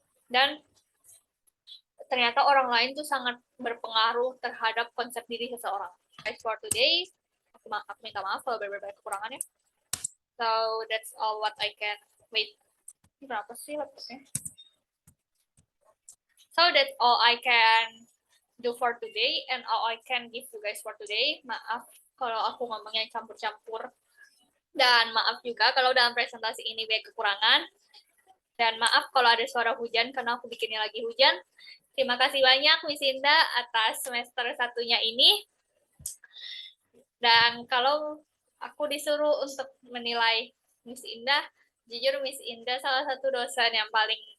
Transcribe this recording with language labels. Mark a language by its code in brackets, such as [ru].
[id] Dan ternyata orang lain tuh sangat berpengaruh terhadap konsep diri seseorang. [en] As for today, [id] aku minta maaf kalau berbeda kekurangannya. [en] So that's all what I can. Wait, [id] berapa sih laptopnya? [en] So that's all I can do for today and all I can give you guys for today. [id] Maaf kalau aku ngomongnya campur-campur. Dan maaf juga kalau dalam presentasi ini banyak kekurangan. Dan maaf kalau ada suara hujan karena aku bikinnya lagi hujan. Terima kasih banyak Miss Indah atas semester satunya ini. Dan kalau aku disuruh untuk menilai Miss Indah, jujur Miss Indah salah satu dosen yang paling